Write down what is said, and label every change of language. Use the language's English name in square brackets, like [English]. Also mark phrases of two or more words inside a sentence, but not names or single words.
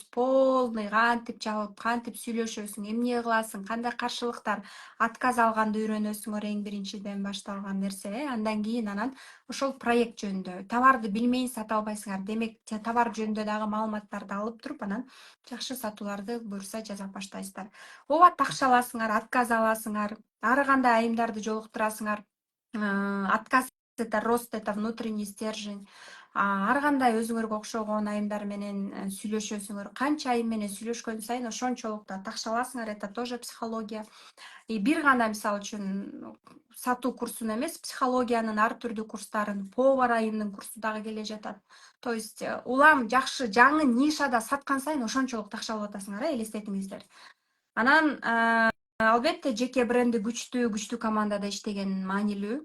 [Kyrgyz] Полный кантип жабып, кантип сүйлөшөсүң, эмне кыласың, кандай каршылыктар, отказ алганды үйрөнөсүңөр, эң биринчиден башталган нерсе. Андан кийин ошол проект жөнүндө товарды билмейин сата албайсыңар. Демек, товар жөнүндө дагы маалыматтарды алып туруп, анан жакшы сатууларды буюрса жасап баштайсыздар. Ооба, такша аласыңар, отказ аласыңар, ар кандай айымдарды жолуктурасыңар. [Russian] Отказ — это рост, это внутренний стержень. [Kyrgyz] Ар кандай өзүңөргө окшогон айымдар менен сүйлөшөсүңөр. Канча айым менен сүйлөшкөн сайын ошончолук да такшаласыңар. [Russian] Это тоже психология. [Kyrgyz] И бир гана мисалы үчүн сатуу курсун эмес, психологиянын ар түрдүү курстарын, повар айымдын курсу дагы келе жатат. [Russian] То есть [Kyrgyz] улам жакшы жаңы нишада саткан сайын ошончолук такшалып атасыңар, элестетиңиздер. Анан албетте жеке бренди күчтүү командада иштеген маанилүү.